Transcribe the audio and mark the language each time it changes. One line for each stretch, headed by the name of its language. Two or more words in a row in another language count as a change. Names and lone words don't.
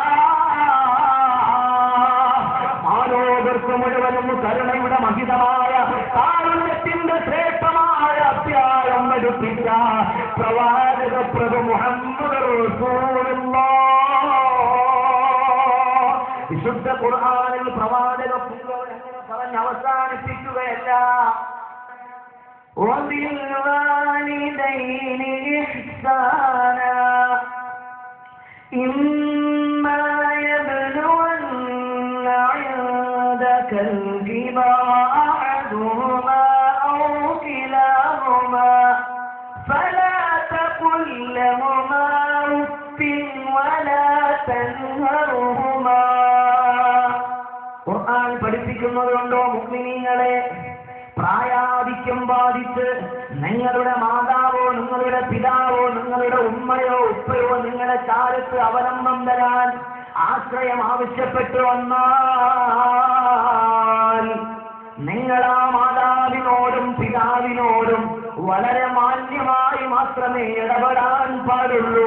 Malayalam: മാനവർക്ക് മുഴുവനും കരുണയുടെ മഹിതമായ കാരുണ്യത്തിന്റെ ശ്രേഷ്ഠമായ അധ്യായം പഠിപ്പിച്ച പ്രവാചക പ്രഭു മുഹമ്മദ് റസൂലുള്ളാഹ്. വിശുദ്ധ ഖുർആനിൽ പ്രവാചക അങ്ങനെ പറഞ്ഞ് അവസാനിപ്പിക്കുകയല്ല.
Arabic: وبالوالدين إحسانا إما يبلغن عندك الكبر أحدهما أو كلاهما فلا تقل لهما أف ولا تنهرهما.
Malayalam: ഖുർആൻ പഠിപ്പിക്കുന്നതുകൊണ്ടോ മുഅ്മിനീങ്ങളെ, പ്രായാധിക്യം ബാധിച്ച് നിങ്ങളുടെ മാതാവോ നിങ്ങളുടെ പിതാവോ നിങ്ങളുടെ ഉമ്മയോ ഉപ്പയോ നിങ്ങളുടെ ചാരത്ത് അവലംബം തരാൻ ആശ്രയം ആവശ്യപ്പെട്ടു വന്നാൽ നിങ്ങൾ ആ മാതാവിനോടും പിതാവിനോടും വളരെ മാന്യമായി മാത്രമേ ഇടപെടാൻ പാടുള്ളൂ.